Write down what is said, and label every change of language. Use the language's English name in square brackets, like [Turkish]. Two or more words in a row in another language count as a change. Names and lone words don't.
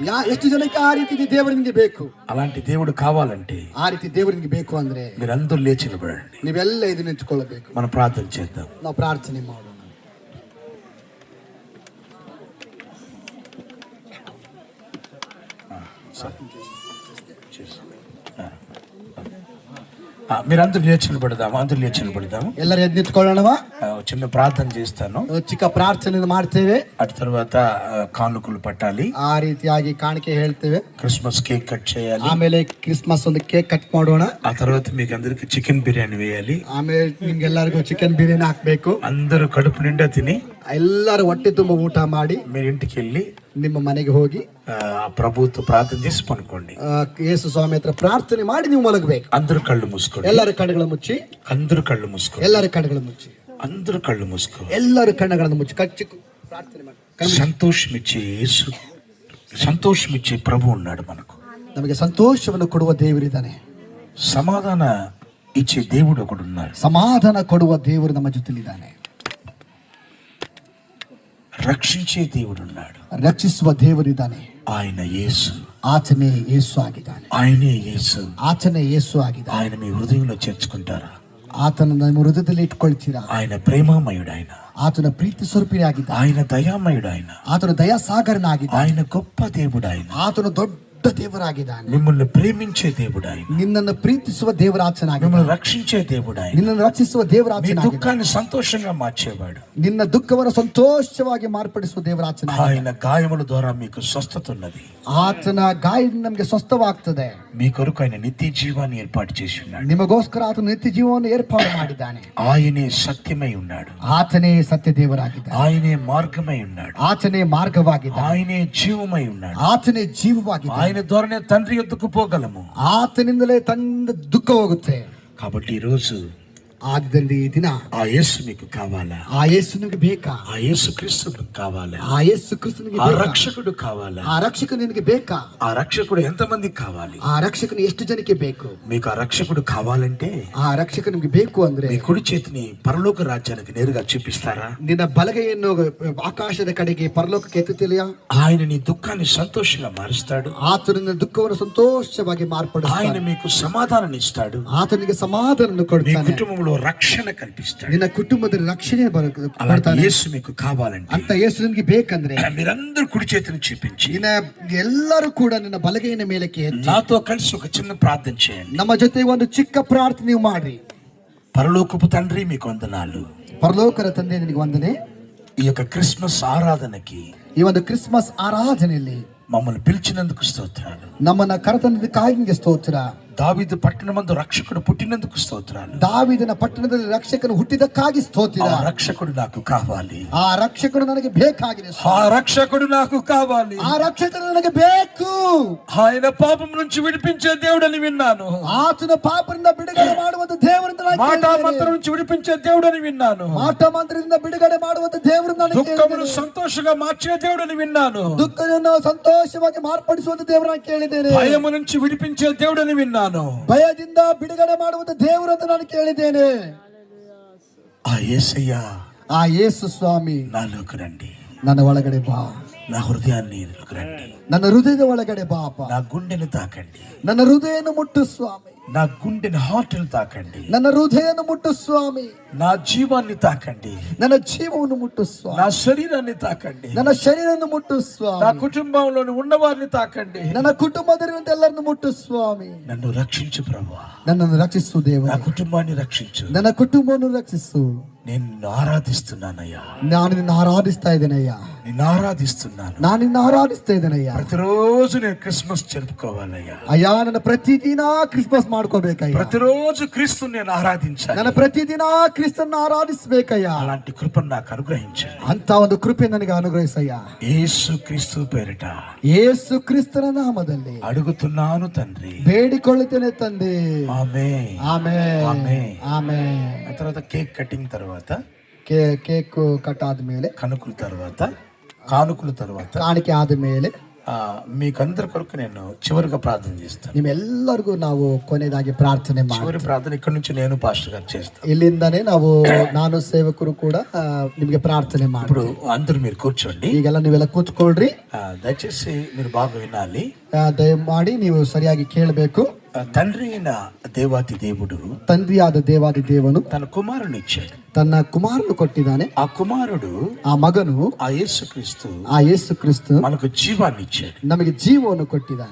[Kannada] ಎಷ್ಟು ಜನಕ್ಕೆ ಆ ರೀತಿ ದೇವರಿಗೆ ಬೇಕು? [Telugu] అలాంటి దేవుడు కావాలంటే [Kannada] ಆ ರೀತಿ ದೇವರಿಗೆ ಬೇಕು ಅಂದ್ರೆ [Telugu] మీరందరూ లేచి నిలబడండి. [Kannada] ನೀವೆಲ್ಲ ಇದು ನಿಂತುಕೊಳ್ಳಬೇಕು. [Telugu] మనం ప్రార్థన చేద్దాం. [Kannada] ನಾವು ಪ್ರಾರ್ಥನೆ ಮಾಡೋಣ. [Telugu] మీరందరూ లేచి నిలబడదాము. అందరూ లేచి నిలబడదాము. [Kannada] ಎಲ್ಲರೂ ಎದ್ದು ನಿಂತ್ಕೊಳ್ಳೋಣವಾ? [Telugu] చిన్న ప్రార్థన చేస్తాను. [Kannada] ಚಿಕ್ಕ ಪ್ರಾರ್ಥನೆ ಮಾಡ್ತೇವೆ. [Telugu] అటు తర్వాత కానుకలు పట్టాలి. [Kannada] ಆ ರೀತಿಯಾಗಿ ಕಾಣಿಕೆ ಹೇಳ್ತೇವೆ. [English] Christmas cake cut [Telugu] చేయాలి. [Kannada] ಆಮೇಲೆ ಕ್ರಿಸ್ಮಸ್ ಒಂದು [English] cake cut [Kannada] ಮಾಡೋಣ. [Telugu] ఆ తర్వాత మీకు అందరికి చికెన్ బిర్యానీ వేయాలి. [Kannada] ಆಮೇಲೆ ನಿಮ್ಗೆಲ್ಲರಿಗೂ ಚಿಕನ್ ಬಿರಿಯಾನಿ ಹಾಕ್ಬೇಕು. [Telugu] అందరూ కడుపు నిండా తిని [Kannada] ಎಲ್ಲರೂ ಹೊಟ್ಟೆ ತುಂಬ ಊಟ ಮಾಡಿ [Telugu] మీరు ఇంటికి వెళ్ళి [Kannada] ನಿಮ್ಮ ಮನೆಗೆ ಹೋಗಿ [Telugu] ప్రభుతో ప్రార్థన చేసి పనుకోండి. [Kannada] ಯೇಸು ಸ್ವಾಮಿ ಹತ್ರ ಪ್ರಾರ್ಥನೆ ಮಾಡಿ ನೀವು ಮಲಗಬೇಕು. [Telugu] అందరూ కళ్ళు మూసుకోండి. [Kannada] ಎಲ್ಲರ ಕಣ್ಣುಗಳ ಮುಚ್ಚಿ. [Telugu] అందరూ కళ్ళు మూసుకోండి. [Kannada] ಎಲ್ಲರ ಕಣ್ಣುಗಳ ಮುಚ್ಚಿ. [Telugu] అందరూ కళ్ళు మూసుకో. [Kannada] ಎಲ್ಲರ ಕಣ್ಣುಗಳನ್ನು ಮುಚ್ಚಿ ಕಚ್ಚಿ ಪ್ರಾರ್ಥನೆ ಮಾಡಿ. [Telugu] సంతోషమిచ్చే ప్రభు ఉన్నాడు మనకు. [Kannada] ನಮಗೆ ಸಂತೋಷವನ್ನು ಕೊಡುವ ದೇವರಿದ್ದಾನೆ. [Telugu] సమాధాన ఇచ్చే దేవుడు ఒకడు ఉన్నాడు. [Kannada] ಸಮಾಧಾನ ಕೊಡುವ ದೇವರು ನಮ್ಮ ಜೊತೆಲಿದ್ದಾನೆ. [Telugu] రక్షించే దేవుడు ఉన్నాడు. [Kannada] ರಕ್ಷಿಸುವ ದೇವರಿದ್ದಾನೆ. [Telugu] ఆయన యేసు. [Kannada] ಆತನೇ ಯೇಸು ಆಗಿದ್ದಾನೆ. [Telugu] ఆయనే యేసు. [Kannada] ಆತನೇ ಯೇಸು ಆಗಿದ್ದಾನೆ. [Telugu] ఆయన మీ హృదయంలో చేర్చుకుంటారా? [Kannada] ಆತನ ನಿಮ್ಮ ಹೃದಯದಲ್ಲಿ ಇಟ್ಕೊಳ್ತೀರಾ? [Telugu] ఆయన ప్రేమామయుడు. ఆయన [Kannada] ಆತನ ಪ್ರೀತಿ ಸ್ವರೂಪಿಯಾಗಿದ್ದಾನೆ. [Telugu] ఆయన దయామయుడు. ఆయన [Kannada] ಆತನ ದಯಾಸಾಗರನಾಗಿದ್ದಾನೆ. [Telugu] ఆయన గొప్ప దేవుడు. ఆయన [Kannada] ಆತನು ದೊಡ್ಡ ದೇವರಾಗಿದ್ದಾನೆ. [Telugu] మిమ్మల్ని ప్రేమించే దేవుడు. ఆయన [Kannada] ನಿನ್ನನ್ನು ಪ್ರೀತಿಸುವ ದೇವರಾಚನಾಗಿದ್ದಾನೆ. [Telugu] మిమ్మల్ని రక్షించే దేవుడు. ఆయన [Kannada] ನಿನ್ನನ್ನು ರಕ್ಷಿಸುವ [Telugu] మీ [Kannada] ದೇವರಾಚನಾಗಿದ್ದಾನೆ. [Telugu] దుఃఖాన్ని సంతోషంగా మార్చేవాడు. [Kannada] ನಿನ್ನ ದುಃಖವನ್ನು ಸಂತೋಷವಾಗಿ ಮಾರ್ಪಡಿಸುವ ದೇವರಾಚನಾಗಿದ್ದಾನೆ. [Telugu] ఆయన గాయముల ద్వారా మీకు స్వస్థత ఉన్నది. [Kannada] ಆತನ ಗಾಯದಿಂದ ನಮಗೆ ಸ್ವಸ್ಥವಾಗ್ತದೆ. [Telugu] మీ కొరకు ఆయన నిత్య జీవాన్ని ఏర్పాటు చేసి ఉన్నాడు. [Kannada] ನಿಮಗೋಸ್ಕರ ಆತನು ನಿತ್ಯ ಜೀವವನ್ನು ಏರ್ಪಾಡು ಮಾಡಿದ್ದಾನೆ. [Telugu] ఆయనే సత్యమై ఉన్నాడు. [Kannada] ಆತನೇ ಸತ್ಯ ದೇವರಾಗಿದ್ದಾನೆ. [Telugu] ఆయనే మార్గమై ఉన్నాడు. [Kannada] ಆತನೇ ಮಾರ್ಗವಾಗಿದ್ದಾನೆ. [Telugu] ఆయనే జీవమై ఉన్నాడు. [Kannada] ಆತನೇ ಜೀವವಾಗಿದ್ದಾನೆ. [Telugu] ఆయన ద్వారానే తండ్రి యొద్దకు పోగలము. [Kannada] ಆತನಿಂದಲೇ ತಂದ ದುಃಖ ಹೋಗುತ್ತೆ. [Telugu] కాబట్టి ఈ రోజు [Kannada] ಆದ್ದರಿಂದ ಈ ದಿನ [Telugu] ఆ యేసు మీకు కావాలా? [Kannada] ಆ ಯೇಸು ನಿನಗೆ ಬೇಕಾ? [Telugu] ఆ యేసు క్రీస్తు మీకు కావాలా? [Kannada] ಆ ಯೇಸು ಕ್ರಿಸ್ತನಿಗೆ [Telugu] ఆ [Kannada] ಬೇಕಾ? [Telugu] రక్షకుడు కావాలా? [Kannada] ಆ ರಕ್ಷಕನು ನಿನಗೆ ಬೇಕಾ? [Telugu] ఆ రక్షకుడు ఎంతమందికి కావాలి? [Kannada] ಆ ರಕ್ಷಕನು ಎಷ್ಟು ಜನಕ್ಕೆ ಬೇಕು? [Telugu] మీకు ఆ రక్షకుడు కావాలంటే [Kannada] ಆ ರಕ್ಷಕ ನಿಮ್ಗೆ ಬೇಕು ಅಂದ್ರೆ [Telugu] మీ కుడి చేతిని పరలోక రాజ్యానికి నేరుగా చూపిస్తారా? [Kannada] ನಿನ್ನ ಬಲಗೈಯನ್ನು ಆಕಾಶದ ಕಡೆಗೆ ಪರಲೋಕಕ್ಕೆ ಎತ್ತುತ್ತಿಲ್ಲ. [Telugu] ఆయన నీ దుఃఖాన్ని సంతోషంగా మారుస్తాడు. [Kannada] ಆತನಿಂದ ದುಃಖವನ್ನು ಸಂತೋಷವಾಗಿ [Telugu] ఆయన [Kannada] ಮಾರ್ಪಡಿಸ್ತಾನೆ. [Telugu] మీకు సమాధానాన్ని ఇస్తాడు. [Kannada] ಆತನಿಗೆ ಸಮಾಧಾನ [Telugu] మీ [Kannada] ಕೊಡ್ತಾನೆ. [Telugu] కుటుంబంలో రక్షణ కల్పిస్తాడు. [Kannada] ನಿನ್ನ ಕುಟುಂಬದಲ್ಲಿ ರಕ್ಷಣೆ [Telugu] అలాంటి [Kannada] ಕೊಡ್ತಾನೆ. [Telugu] యేసు మీకు కావాలంటే [Kannada] ಅಂತ ಯೇಸು ನಿನ್ಗೆ ಬೇಕಂದ್ರೆ [Telugu] మీరందరూ కుడి చేతిని చూపించి [Kannada] ನಿನ್ನ ಎಲ್ಲರೂ ಕೂಡ ನಿನ್ನ ಬಲಗೈನ ಮೇಲಕ್ಕೆ ಎತ್ತಿ [Telugu] నాతో కలిసి ఒక చిన్న ప్రార్థన చేయండి. [Kannada] ನಮ್ಮ ಜೊತೆ ಒಂದು ಚಿಕ್ಕ ಪ್ರಾರ್ಥನೆ ನೀವು ಮಾಡ್ರಿ. [Telugu] పరలోకపు తండ్రి మీకు వందనాలు. [Kannada] ಪರಲೋಕರ ತಂದೆ ನಿನಗೆ ವಂದನೆ. [Telugu] ఈ యొక్క క్రిస్మస్ ఆరాధనకి [Kannada] ಈ ಒಂದು ಕ್ರಿಸ್ಮಸ್ ಆರಾಧನೆಯಲ್ಲಿ [Telugu] మమ్మల్ని పిలిచినందుకు స్తోత్రాలు. [Kannada] ನಮ್ಮನ್ನ ಕರೆತಂದಕ್ಕಾಗಿ ನಿಮಗೆ ಸ್ತೋತ್ರ. [Telugu] దావీదు పట్టణమందు రక్షకుడు పుట్టినందుకు స్తోత్రాలు. [Kannada] ದಾವೀದನ ಪಟ್ಟಣದಲ್ಲಿ ರಕ್ಷಕನು ಹುಟ್ಟಿದಕ್ಕಾಗಿ ಸ್ತೋತ್ರ. [Telugu] ఆ రక్షకుడు నాకు కావాలి. [Kannada] ಆ ರಕ್ಷಕನು ನನಗೆ ಬೇಕಾಗಿದೆ. [Telugu] ఆ రక్షకుడు నాకు కావాలి. [Kannada] ಆ ರಕ್ಷಕನು ನನಗೆ ಬೇಕು. [Telugu] ఆయన పాపం నుంచి విడిపించే దేవుడని విన్నాను. [Kannada] ಆತನ ಪಾಪದಿಂದ ಬಿಡುಗಡೆ ಮಾಡುವಂತ ದೇವರಿಂದ [Telugu] మాట మంత్రం నుంచి విడిపించే దేవుడని విన్నాను. [Kannada] ಮಾಟ ಮಂತ್ರದಿಂದ ಬಿಡುಗಡೆ ಮಾಡುವಂತ ದೇವರಿಂದ [Telugu] దుఃఖమును సంతోషంగా మార్చే దేవుడని విన్నాను. [Kannada] ದುಃಖವನ್ನು ಸಂತೋಷವಾಗಿ ಮಾರ್ಪಡಿಸುವಂತ ದೇವರನ್ನು ಕೇಳಿದ್ದೇನೆ. [Telugu] భయము నుంచి విడిపించే దేవుడని విన్నాను. [Kannada] ಭಯದಿಂದ ಬಿಡುಗಡೆ ಮಾಡುವಂತ ದೇವರು ಅಂತ ನಾನು ಕೇಳಿದ್ದೇನೆ. [Telugu] ఆ యేసయ్య, [Kannada] ಆ ಯೇಸು ಸ್ವಾಮಿ [Telugu] నాలోకి రండి. [Kannada] ನನ್ನ ಒಳಗಡೆ ಬಾ. [Telugu] నా హృదయాన్ని రండి. [Kannada] ನನ್ನ ಹೃದಯದ ಒಳಗಡೆ ಬಾಪ. [Telugu] నా గుండెను తాకండి. [Kannada] ನನ್ನ ಹೃದಯನ ಮುಟ್ಟು ಸ್ವಾಮಿ. [Telugu] నా గుండెని హార్ట్ను తాకండి. [Kannada] ನನ್ನ ಹೃದಯನ ಮುಟ್ಟು ಸ್ವಾಮಿ. [Telugu] నా జీవాన్ని తాకండి. [Kannada] ನನ್ನ ಜೀವವನ್ನು ಮುಟ್ಟು ಸ್ವಾಮಿ. [Telugu] నా శరీరాన్ని తాకండి. [Kannada] ನನ್ನ ಶರೀರವನ್ನು ಮುಟ್ಟು [Telugu] నా [Kannada] ಸ್ವಾಮಿ. [Telugu] కుటుంబంలోని ఉన్నవారిని తాకండి. [Kannada] ನನ್ನ ಕುಟುಂಬದಲ್ಲಿರುವಂತ ಎಲ್ಲರನ್ನು ಮುಟ್ಟು ಸ್ವಾಮಿ. [Telugu] నన్ను రక్షించు ప్రభువా. [Kannada] ನನ್ನನ್ನು ರಕ್ಷಿಸು [Telugu] నా [Kannada] ದೇವರೇ. [Telugu] కుటుంబాన్ని రక్షించు. [Kannada] ನನ್ನ ಕುಟುಂಬವನ್ನು ರಕ್ಷಿಸು. [Telugu] నేను నిన్ను ఆరాధిస్తున్నానయ్యా. [Kannada] ನಾನು ನಿನ್ನ ಆರಾಧಿಸ್ತಾ ಇದ್ದೇನಯ್ಯ. [Telugu] నిన్ను ఆరాధిస్తున్నాను. [Kannada] ನಾನು ನಿನ್ನ ಆರಾಧಿಸ್ತಾ ಇದ್ದೇನಯ್ಯ. [Telugu] ప్రతిరోజు నేను క్రిస్మస్ జరుపుకోవాలయ్యా. [Kannada] ಅಯ್ಯ ನನ್ನ ಪ್ರತಿದಿನ ಕ್ರಿಸ್ಮಸ್ ಮಾಡ್ಕೋಬೇಕಯ್ಯ. [Telugu] ప్రతిరోజు క్రీస్తుని నేను ఆరాధించాలి. [Kannada] ನನ್ನ ಪ್ರತಿದಿನ ಕ್ರಿಸ್ತನ್ನ ಆರಾಧಿಸ್ಬೇಕಯ್ಯ. [Telugu] అలాంటి కృపను నాకు అనుగ్రహించండి. [Kannada] ಅಂತ ಒಂದು ಕೃಪೆ ನನಗೆ ಅನುಗ್ರಹಿಸಯ್ಯ. [Telugu] యేసు క్రీస్తు పేరిట [Kannada] ಯೇಸು ಕ್ರಿಸ್ತನ ನಾಮದಲ್ಲಿ [Telugu] అడుగుతున్నాను తండ్రి. [Kannada] ಬೇಡಿಕೊಳ್ಳುತ್ತೇನೆ ತಂದೆ. [Telugu] ఆమేన్. [Kannada] ಆಮೆನ್. [Telugu] ఆమేన్. [Kannada] ಆಮೆನ್. [Telugu] ఆ తర్వాత [English] cake cutting [Telugu] తర్వాత [English] cake cut [Kannada] ఆದ್ಮೇಲೆ [Telugu] కానుకల తర్వాత [Kannada] ಕಾಣಿಕೆ ಆದ್ಮೇಲೆ [Telugu] మీకందరి కొరకు నేను చివరిగా ప్రార్థన చేస్తాను. [Kannada] ನಿಮ್ಮೆಲ್ಲರಿಗೂ ನಾವು ಕೊನೆಯದಾಗಿ ಪ್ರಾರ್ಥನೆ ಮಾಡಿ [Telugu] చివరి ప్రార్థన ఇక్కడ నుంచి నేను పాస్టర్ గారు చేస్తాను. [Kannada] ಇಲ್ಲಿಂದಾನೇ ನಾವು ನಾನು ಸೇವಕರು ಕೂಡ ನಿಮಗೆ ಪ್ರಾರ್ಥನೆ ಮಾಡಿ. [Telugu] ఇప్పుడు అందరూ మీరు కూర్చోండి. [Kannada] ಈಗೆಲ್ಲ ನೀವೆಲ್ಲ ಕೂತ್ಕೊಳ್ರಿ. [Telugu] దయచేసి మీరు బాగా వినాలి. [Kannada] ದಯಮಾಡಿ ನೀವು ಸರಿಯಾಗಿ ಕೇಳಬೇಕು. [Telugu] తండ్రి అయిన దేవాతి దేవుడు, [Kannada] ತಂದೆಯಾದ ದೇವಾದಿ ದೇವನು [Telugu] తన కుమారుని ఇచ్చాడు. [Kannada] ತನ್ನ ಕುಮಾರನು ಕೊಟ್ಟಿದ್ದಾನೆ. [Telugu] ఆ కుమారుడు, [Kannada] ಆ ಮಗನು, [Telugu] ఆ యేసుక్రీస్తు, [Kannada] ಆ ಯೇಸು ಕ್ರಿಸ್ತು [Telugu] మనకు జీవాన్ని ఇచ్చాడు. [Kannada] ನಮಗೆ ಜೀವವನ್ನು ಕೊಟ್ಟಿದ್ದಾನೆ.